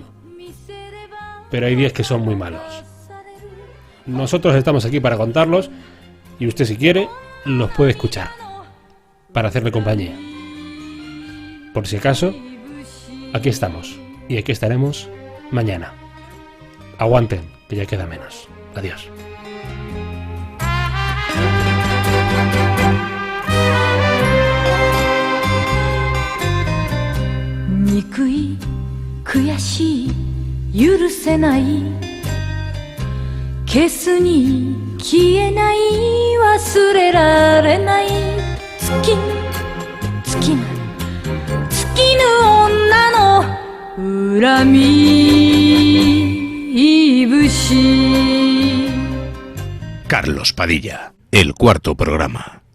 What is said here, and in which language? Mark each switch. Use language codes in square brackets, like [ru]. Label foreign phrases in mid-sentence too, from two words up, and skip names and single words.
[es] Pero hay días que son muy malos. Nosotros estamos aquí para contarlos, y usted, si quiere, los puede escuchar, para hacerle compañía. Por si acaso, aquí estamos, y aquí estaremos mañana. Aguanten, que ya queda menos. Adiós. [ja] 憎い悔しい許せない消すに消えない忘れられない月な月ぬ女の恨みいぶし [es] Carlos Padilla, el cuarto programa.